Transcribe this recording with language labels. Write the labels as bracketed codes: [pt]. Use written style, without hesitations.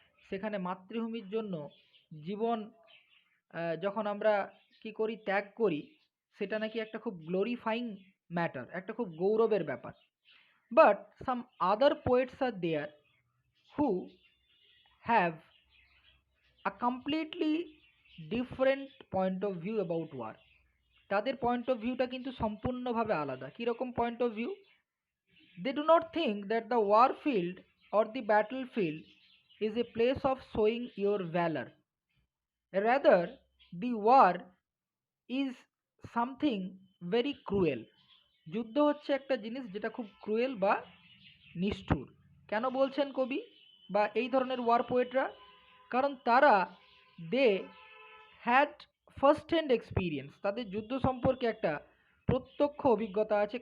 [bn] সেখানে মাতৃভূমির জন্য জীবন যখন আমরা কি করি, ত্যাগ করি, সেটা নাকি একটা খুব গ্লোরিফাইং ম্যাটার, একটা খুব গৌরবের ব্যাপার। [en] But some other poets are there who have a completely different point of view about war. [bn] তাদের পয়েন্ট অফ ভিউটা কিন্তু সম্পূর্ণভাবে আলাদা। কীরকম point of view? [en] They do not think that the war field or the battlefield is a place of showing your valor. Rather, the war is something very cruel. [bn] যুদ্ধ হচ্ছে একটা জিনিস যেটা খুব ক্রুয়েল বা নিষ্ঠুর। কেন বলছেন কবি বা এই ধরনের ওয়ার পোয়েটরা? কারণ তারা [en] they had first hand experience, [bn] তাদের যুদ্ধ সম্পর্কে একটা প্রত্যক্ষ অভিজ্ঞতা আছে।